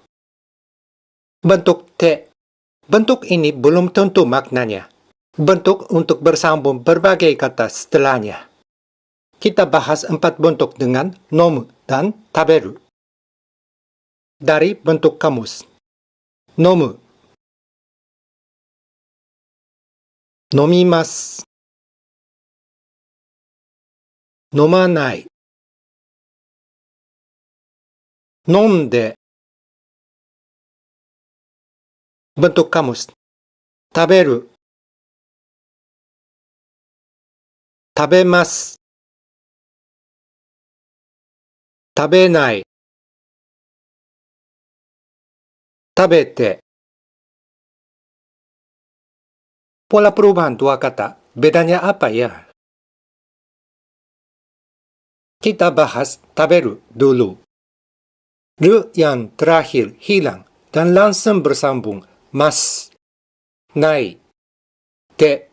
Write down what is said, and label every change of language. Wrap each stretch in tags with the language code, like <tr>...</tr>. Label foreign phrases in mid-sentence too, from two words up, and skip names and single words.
<id>Bentuk te, bentuk ini belum tentu maknanya. Bentuk untuk bersambung berbagai kata setelahnya. Kita bahas 4 bentuk dengan nomu dan taberu. Dari bentuk kamus. Nomu. Nomimasu. Nomanai. Nonde. Bentuk kamus.</id> <ja>Taberu. Tabemasu.</ja> <id>Tabenai. Tabete. Pola perubahan 2 kata, bedanya apa ya? Kita bahas taberu dulu. Ru yang terakhir hilang dan langsung bersambung</id> <ja>mas, nai, te.</ja>